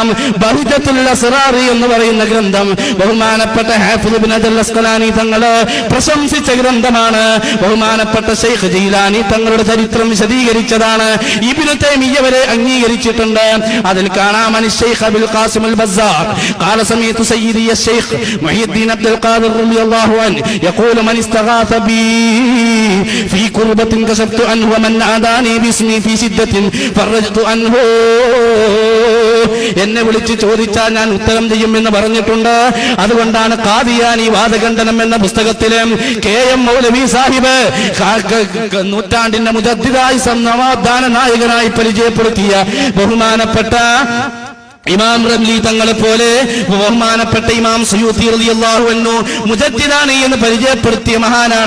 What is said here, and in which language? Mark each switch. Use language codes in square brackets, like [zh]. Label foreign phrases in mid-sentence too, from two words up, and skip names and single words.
[ml] ബഹ്ജത്തുൽ അസ്റാർ എന്ന് പറയുന്ന ഗ്രന്ഥം ബഹുമാനപ്പെട്ട ഹാഫിദ് ഇബ്നു ഹജർ അസ്ഖലാനി തങ്ങള് പ്രശംസിച്ച ഗ്രന്ഥമാണ്. ബഹുമാനപ്പെട്ട ശൈഖ് ജീലാനി തങ്ങളുടെ ചരിത്രം വിശദീകരിച്ചതാണ്. ഇബ്നു തൈമിയ്യ വരെ അംഗീകരിച്ചിട്ടുണ്ട്. അതിൽ കാണാം, ശൈഖ് അബുൽ ഖാസിം അൽ ബസ്സാർ [ar] قال سمعت سيدي الشيخ محي الدين عبد القادر رضي الله عنه يقول من استغاث بي في كربة كشفت عنه ومن عاداني باسمي في شدة فرجت عنه. [ml] എന്നെ വിളിച്ച് ചോദിച്ചാൽ ഞാൻ ഉത്തരം ചെയ്യുമെന്ന് പറഞ്ഞിട്ടുണ്ട്. അതുകൊണ്ടാണ് ഖാദിയാനി വാദഖണ്ഡനം എന്ന പുസ്തകത്തിലെ KM മൗലവി സാഹിബ് നൂറ്റാണ്ടിന്റെ മുജദ്ദിദായി നവോത്ഥാന നായകനായി പരിചയപ്പെടുത്തിയ ബഹുമാനപ്പെട്ട ഇമാം റംലി തങ്ങളെ പോലെ ബഹുമാനപ്പെട്ട ഇമാം സുയൂത്തി [ar] رضي الله عنه [ml] മുജദ്ദിദാനി എന്ന് പരിചയപ്പെടുത്തിയ മഹാനാണ്.